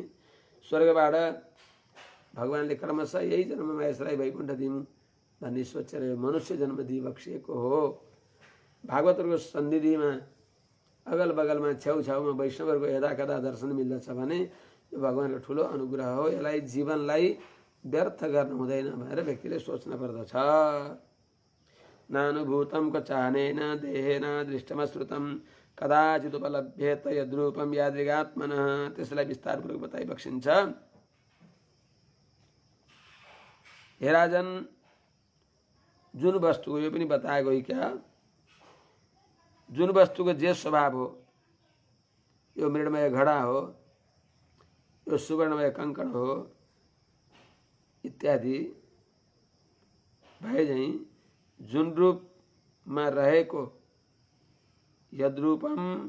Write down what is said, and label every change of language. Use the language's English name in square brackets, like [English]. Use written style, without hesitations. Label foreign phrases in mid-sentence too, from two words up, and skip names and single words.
[Nepali] स्वर्गबाट भगवानले क्रमशः यही जन्ममा यसलाई वैकुण्ठ दिउँ भन्ने सोचेर मनुष्य जन्म दिइबक्सिएको हो। भागवतको सन्निधिमा अगल बगलमा छेउछाउमा वैष्णवहरूको यदाकदा दर्शन मिल्दछ भने यो भगवानको ठुलो अनुग्रह हो। यसलाई जीवनलाई व्यर्थ गर्नु हुँदैन भनेर व्यक्तिले सोच्न पर्दछ। [Sanskrit] नानुभूतं क्वचानेन देहेन दृष्टमश्रुतं कदाचित उपलभ्येत यद्रूपं यादृगात्मनः। [Nepali] त्यसलाई विस्तारपूर्वक बताइबक्सिन्छ। हे राजन, जुन वस्तुको यो पनि बताएको हो क्या, जुन वस्तुको जे स्वभाव हो, यो मृण्मय घडा हो, यो सुवर्णमय कंकण हो इत्यादि भए झैं जुन रूपमा रहेको यद्रूपम